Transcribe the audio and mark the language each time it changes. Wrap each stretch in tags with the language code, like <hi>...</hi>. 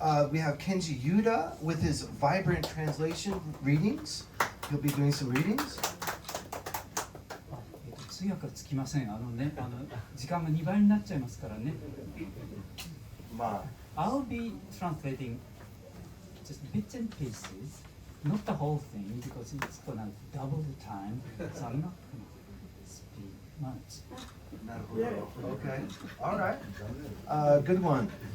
<en>We have Kenji Yuda with his vibrant translation readings. He'll be doing some readings.</en> <ja>通訳はつきません。時間が2倍になっちゃいますからね。</ja> <en>I'll be translating just bits and pieces, not the whole thing, because it's gonna double the time. So I'm not gonna speak much. Okay. All right. Good one.</en>